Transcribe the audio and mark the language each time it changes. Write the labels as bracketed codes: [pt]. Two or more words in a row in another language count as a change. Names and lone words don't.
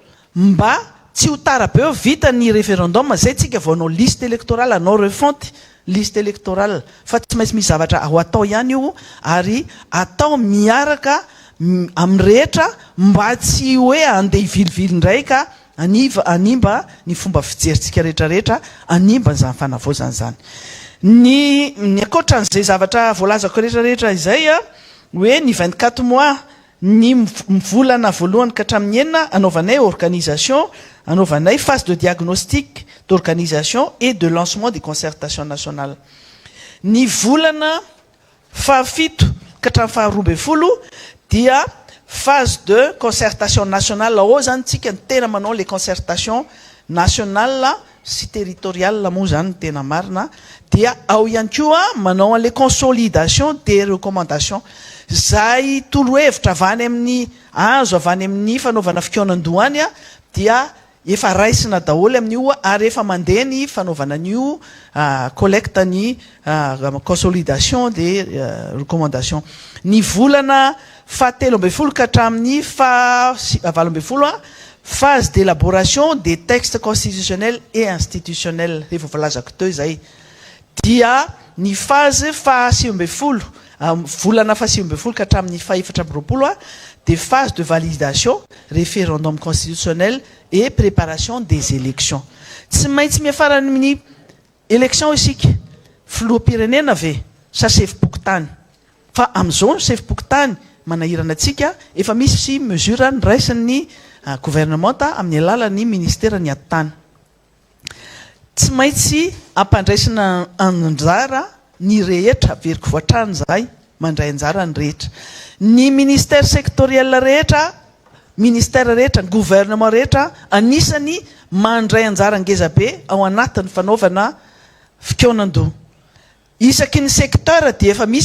[mg] mba tsy ho tara be eo vita ny référendum zay tsika vao anao [fr] liste électorale [mg] anao [fr] refonte liste électorale [mg] fa tsy maintsy misy zavatra ao atao ihany io ary atao miaraka amin'ny rehetra mba tsy hoe andeha hivilivily indray ka animba ny fomba fijerintsika rehetrarehetra animba nyzany fanavozana zany ny akoatran'izay zavatra voalazako rehetrarehetra izay a hoe ny 24 mois ny volana voalohany ka hatramin'ny enina anaovanay organisation anaovanay [fr] phase de diagnostic d'organisation et de lancement des concertations nationales [mg] ny volana fahafito ka hatramin'ny faharoa folo dia [fr] phase de concertation [mg] nationale ao zany tsika ny tena manao [fr] les concertations nationales [mg] sy territoriales moa zany ny tena marina dia ao ihany koa manao [fr] les consolidations des recommandations [mg] zay torohevitra avany amin'ny azo avany amin'ny fanaovana fikonan-dohany a dia efa raisina daholo amin'io ary efa mandeha ny fanaovana an'io collecte ny [fr] consolidation des recommandations [mg] ny volana fahatelo amby folo ka hatramin'ny valo amby folo [fr] phase d'élaboration des textes constitutionnels et institutionnels [mg] rehefa voalazako teo zay dia ny phase fahasivy amby folo volana fahasivy amby folo ka hatramin'ny fahaefatra amby roapolo [fr] des phases de validation référendum constitutionnel et préparation des élections [mg] tsy maintsy miafara amin'ny élection isika filoham-pirenena ve sa sefim-pokotany fa amin'izao sefim-pokotany manahirana atsika efa misy mesure nyraisin'ny gouvernement amin'ny alalan'ny ministère ny atany tsy maintsy ampandraisina anjara ny rehetra veriko voatrany zay mandray anjara ny rehetra ny [fr] ministère sectoriel [mg] rehetra ministère rehetra ny gouvernement rehetra anisany mandray anjara ngeza be ao anatin'ny fanaovana fikonan-doha isaky ny secteur dia efa misy